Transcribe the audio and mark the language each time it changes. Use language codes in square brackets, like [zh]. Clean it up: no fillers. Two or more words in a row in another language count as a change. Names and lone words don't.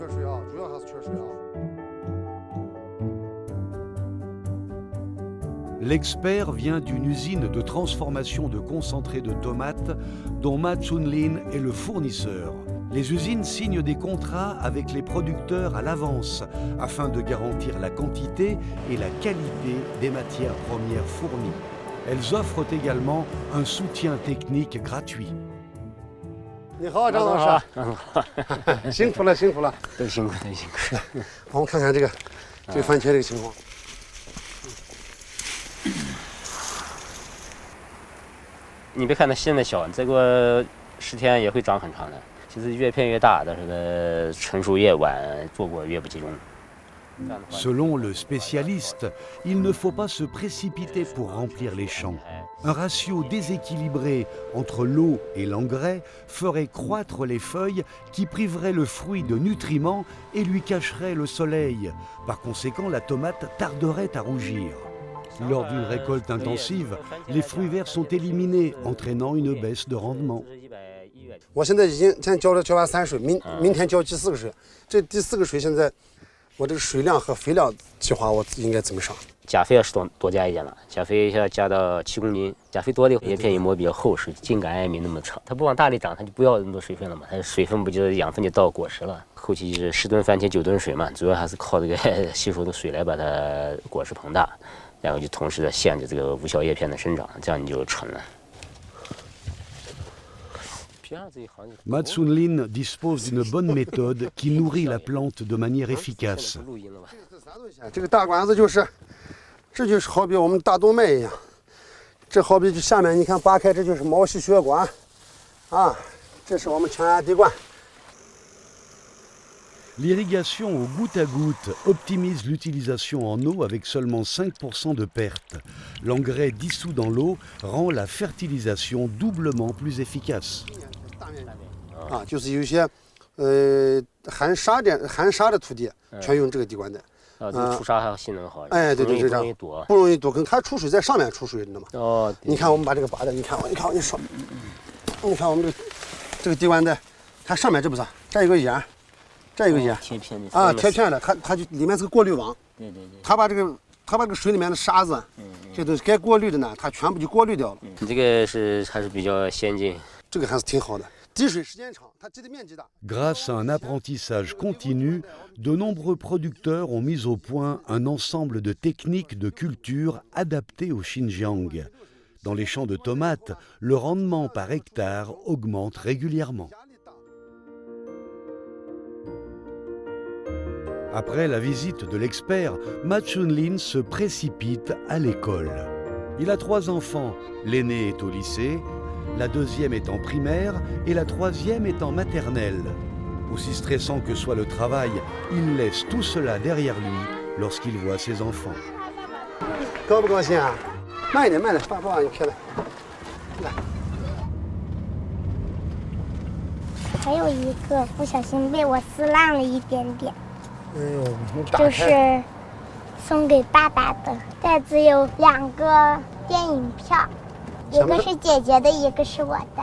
[fr] L'expert vient d'une usine de transformation de concentré de tomates dont Matt Sunlin est le fournisseur. Les usines signent des contrats avec les producteurs à l'avance afin de garantir la quantité et la qualité des matières premières fournies. Elles offrent également un soutien technique gratuit. [zh] 你好，张老师，辛苦了，辛苦了，都辛苦，都辛苦。我们看看这个番茄这个情况。你别看它现在小，再过10天也会长很长的。其实越片越大，但是呢，成熟越晚，做果越不集中。 [fr] Selon le spécialiste, il ne faut pas se précipiter pour remplir les champs. Un ratio déséquilibré entre l'eau et l'engrais ferait croître les feuilles qui priveraient le fruit de nutriments et lui cacherait le soleil. Par conséquent, la tomate tarderait à rougir. Lors d'une récolte intensive, les fruits verts sont éliminés, entraînant une baisse de rendement. [zh] 我现在已经先浇完3水，明天浇第4个水。这第4个水现在，我这个水量和肥料计划我应该怎么上？钾肥要是多加一点了，钾肥要加到7公斤。钾肥多的叶片一摸比较厚实，茎秆也没那么长。它不往大里长，它就不要那么多水分了嘛。它水分不就是养分就到果实了。后期就是10吨番茄9吨水嘛，主要还是靠这个吸收的水来把它果实膨大，然后就同时的限制这个无效叶片的生长，这样你就成了。 [fr] Matsunlin dispose d'une bonne méthode qui nourrit la plante de manière efficace. [zh] 这个大管子就是，这就是好比我们大动脉一样，这好比这下面你看扒开，这就是毛细血管，啊，这是我们全压滴灌。 [fr] L'irrigation au goutte à goutte optimise l'utilisation en eau avec seulement 5% de perte. L'engrais dissous dans l'eau rend la fertilisation doublement plus efficace. [zh] 啊，就是有些含沙的土地，全用这个滴灌带。啊，这个出沙还性能好。哎，对对，是这样。不容易躲坑，它出水在上面出水，你知道吗？哦。你看我们把这个拔的，你看我跟你说，你看我们这个滴灌带，它上面这不是，这有个眼。这有个眼啊，贴片的，它就里面是个过滤网。对对对。它把这个水里面的沙子，这都是该过滤的呢，它全部就过滤掉了。你这个还是比较先进，这个还是挺好的。滴水时间长，它积的面积大。 [fr] Grâce à un apprentissage continu, de nombreux producteurs ont mis au point un ensemble de techniques de culture adaptées au Xinjiang. Dans les champs de tomates, le rendement par hectare augmente régulièrement. Après la visite de l'expert, Matsunlin se précipite à l'école. Il a 3 enfants, l'aîné est au lycée, la deuxième est en primaire et la troisième est en maternelle. Aussi stressant que soit le travail, il laisse tout cela derrière lui lorsqu'il voit ses enfants. [zh] 高不高兴啊？慢一点，慢点，爸爸，你开来，来。还有一个不小心被我撕烂了一点点。哎呦，这是送给爸爸的袋子，有2个电影票，一个是姐姐的，一个是我的。